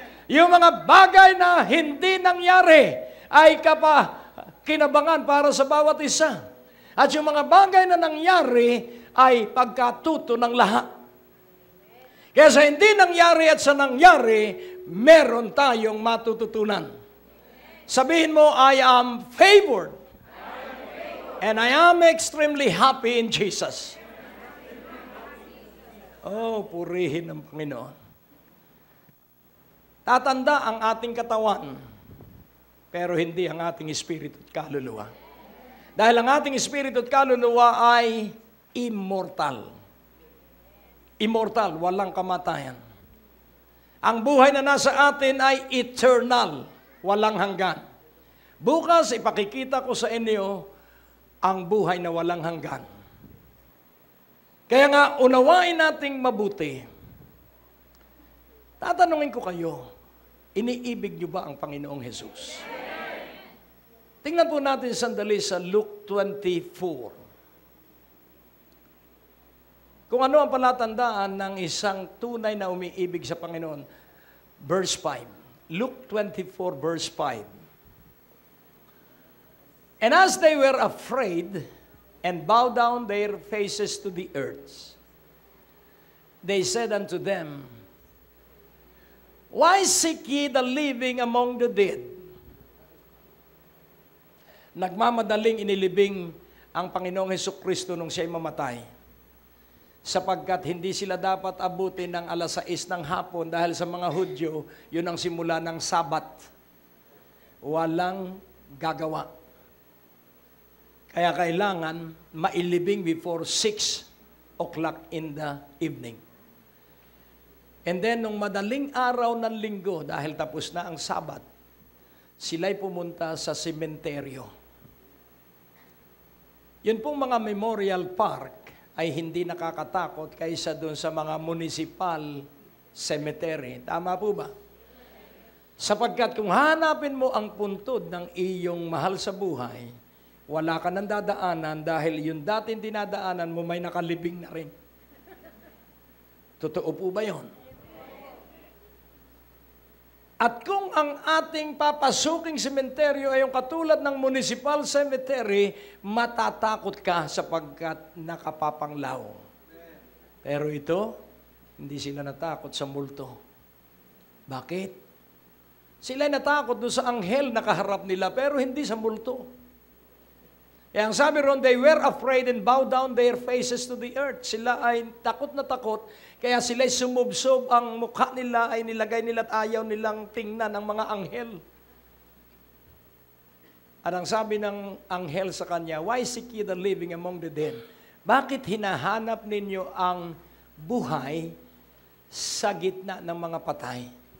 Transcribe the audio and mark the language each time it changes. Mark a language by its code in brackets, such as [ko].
[tl] Yung mga bagay na hindi nangyari ay kinabangan para sa bawat isa. At yung mga bagay na nangyari ay pagkatuto ng lahat. Kaya sa hindi nangyari at sa nangyari, meron tayong matututunan. Sabihin mo, [en] I am favored. And I am extremely happy in Jesus. [tl] Oh, purihin ng Panginoon. Tatanda ang ating katawan, pero hindi ang ating espiritu at kaluluwa. Dahil ang ating espiritu at kaluluwa ay immortal. Immortal, walang kamatayan. Ang buhay na nasa atin ay eternal, walang hanggan. Bukas, ipakikita ko sa inyo ang buhay na walang hanggan. Kaya nga, unawain nating mabuti. Tatanungin ko kayo, iniibig niyo ba ang Panginoong Jesus? Tingnan po natin sandali sa Luke 24. Kung ano ang palatandaan ng isang tunay na umiibig sa Panginoon. [en] Verse 5. Luke 24 verse 5. And as they were afraid and bowed down their faces to the earth, they said unto them, Why seek ye the living among the dead? [tl] Nagmamadaling inilibing ang Panginoong Hesukristo nung siya'y mamatay, sapagkat hindi sila dapat abutin ng 6:00 ng hapon dahil sa mga Hudyo, yun ang simula ng Sabat. Walang gagawa. Kaya kailangan mailibing [en] before 6 o'clock in the evening. And then, [tl] nung madaling araw ng linggo, dahil tapos na ang Sabat, sila'y pumunta sa sementeryo. Yun pong mga memorial park ay hindi nakakatakot kaysa doon sa mga municipal cemetery. Tama po ba? Sapagkat kung hanapin mo ang puntod ng iyong mahal sa buhay, wala ka nang dadaanan dahil yung dating dinadaanan mo may nakalibing na rin. Totoo po ba yun? At kung ang ating papasuking sementeryo ay yung katulad ng municipal cemetery, matatakot ka sapagkat nakapapanglaw. Pero ito, hindi sila natakot sa multo. Bakit? Sila natakot doon sa anghel na kaharap nila, pero hindi sa multo. Kaya ang sabi ron, [en] they were afraid and bowed down their faces to the earth. [tl] Sila ay takot na takot, kaya sila'y sumubsob, ang mukha nila ay nilagay nila at ayaw nilang tingnan ang mga anghel. At ang sabi ng anghel sa kanya, [en] Why seek ye the living among the dead? [tl] Bakit hinahanap ninyo ang buhay sa gitna ng mga patay?